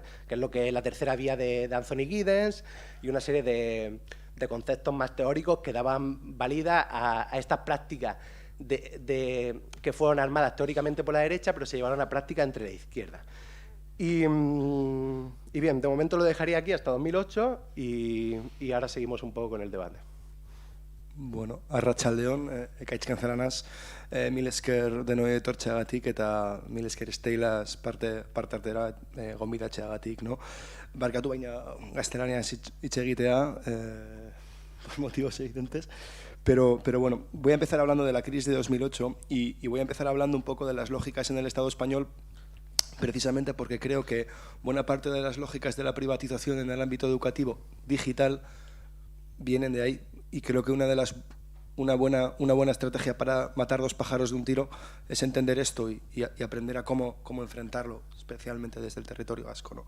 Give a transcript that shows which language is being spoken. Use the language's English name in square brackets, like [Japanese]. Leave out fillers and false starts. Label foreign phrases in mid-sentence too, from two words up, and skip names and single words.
[Spanish] Que es lo que es la tercera vía de Anthony Giddens y una serie de conceptos más teóricos que daban valida a estas prácticas que fueron armadas teóricamente por la derecha, pero se llevaron a práctica entre la izquierda. Y bien, de momento lo dejaría aquí hasta 2008 y ahora seguimos un poco con el debate. [Basque] Bueno, arratsaldeon, ekaitz kanzalanaz, mil esker denoi etortzeagatik eta mil esker esteilaz parte hartera gonbidatzeagatik, no? Barkatu baina gaztelaniaz hitz egitea, [Spanish] por motivos evidentes. Pero bueno, voy a empezar hablando de la crisis de 2008 y voy a empezar hablando un poco de las lógicas en el Estado español, precisamente porque creo que buena parte de las lógicas de la privatización en el ámbito educativo digital vienen de ahí, y creo que una buena estrategia para matar dos pájaros de un tiro es entender esto y aprender a cómo enfrentarlo, especialmente desde el territorio vasco, ¿no?